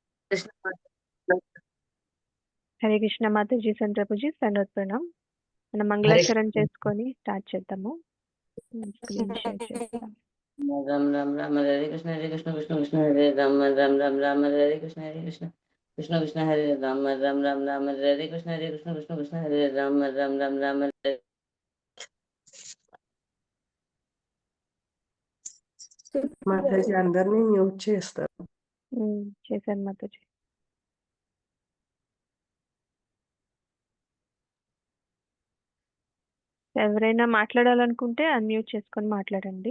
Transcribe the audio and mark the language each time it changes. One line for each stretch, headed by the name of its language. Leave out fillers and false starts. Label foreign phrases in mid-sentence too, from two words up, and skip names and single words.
Telugu: కృష్ణ హరే కృష్ణ మాతాజీ సంతప్రభుజీ సంగత్ ప్రణామ్. మనం హరే మంగళాచరణ చేసుకొని స్టార్ట్ చేద్దాము. స్క్రీన్ షేర్ చేస్తాం.
Sanskrit: రామ రామ రామ హరే కృష్ణ కృష్ణ కృష్ణ హరే రామ రామ రామ రామ హరే కృష్ణ కృష్ణ కృష్ణ కృష్ణ హరే రామ రామ రామ రామ హరే కృష్ణ కృష్ణ కృష్ణ హరే రామ రామ రామ రామ హరే
Telugu: మాతాజీ అందరినీ మ్యూట్ చేస్తారు. చేశాను మాతాజీ. ఎవరైనా మాట్లాడాలనుకుంటే అన్మ్యూట్ చేసుకొని మాట్లాడండి.